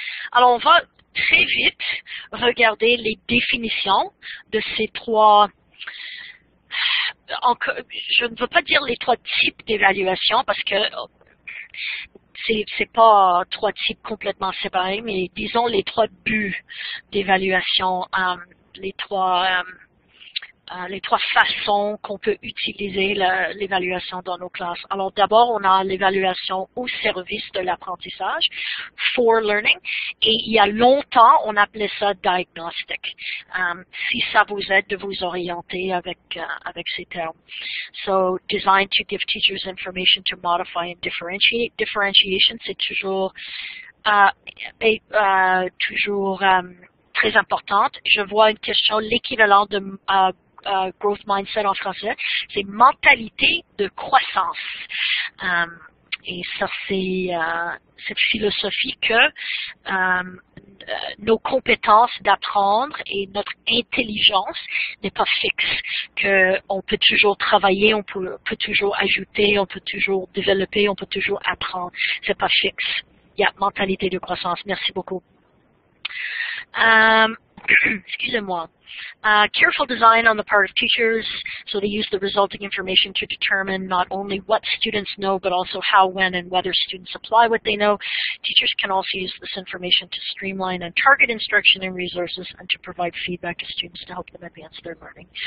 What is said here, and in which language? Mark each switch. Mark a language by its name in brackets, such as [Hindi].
[French] Alors, on va très vite regarder les définitions de ces trois, je ne veux pas dire les trois types d'évaluation parce que c'est pas trois types complètement séparés, mais disons les trois buts d'évaluation, les trois façons qu'on peut utiliser l'évaluation dans nos classes. Alors d'abord, on a l'évaluation au service de l'apprentissage, [English] for learning, [French] et il y a longtemps, on appelait ça diagnostic. Si ça vous aide de vous orienter avec ces termes. [English] So, designed to give teachers information to modify and differentiate. [French] Differentiation, c'est toujours très importante. Je vois une question, l'équivalent de growth mindset en français, c'est mentalité de croissance. Et ça, c'est cette philosophie que nos compétences d'apprendre et notre intelligence n'est pas fixe, qu'on peut toujours travailler, on peut toujours ajouter, on peut toujours développer, on peut toujours apprendre. C'est pas fixe. Il y a mentalité de croissance. Merci beaucoup. Excusez-moi. [English] Careful design on the part of teachers, so they use the resulting information to determine not only what students know, but also how, when, and whether students apply what they know. Teachers can also use this information to streamline and target instruction and resources and to provide feedback to students to help them advance their learning.